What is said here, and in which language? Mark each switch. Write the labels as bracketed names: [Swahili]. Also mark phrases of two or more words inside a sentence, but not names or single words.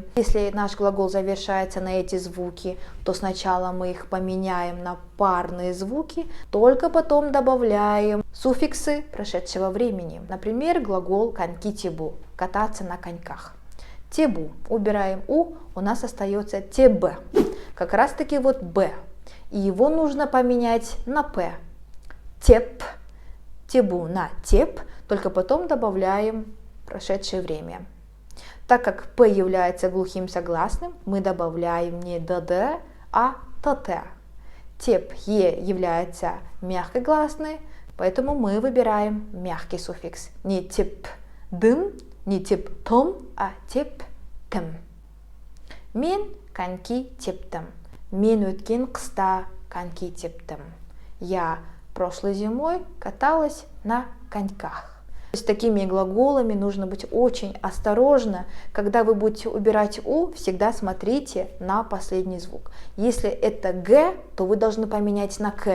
[Russian] Если наш глагол завершается на эти звуки, то сначала мы их поменяем на парные звуки, только потом добавляем суффиксы прошедшего времени. Например, глагол [Kazakh] коньки тебу, [Russian] кататься на коньках. Тебу. Убираем у нас остается теб. Как раз таки вот б. И его нужно поменять на п. Теп. Тебу на теп. Только потом добавляем прошедшее время. Так как п является глухим согласным, мы добавляем не дд, а тт. Теп е является мягкой гласной, поэтому мы выбираем мягкий суффикс. Не теп дым, не теп том, а теп тем. [Kazakh] Мен коньки тептім. Мен өткен қыста коньки тептім. [Russian] Я прошлой зимой каталась на коньках. С такими глаголами нужно быть очень осторожно. Когда вы будете убирать у, всегда смотрите на последний звук. Если это г, то вы должны поменять на к.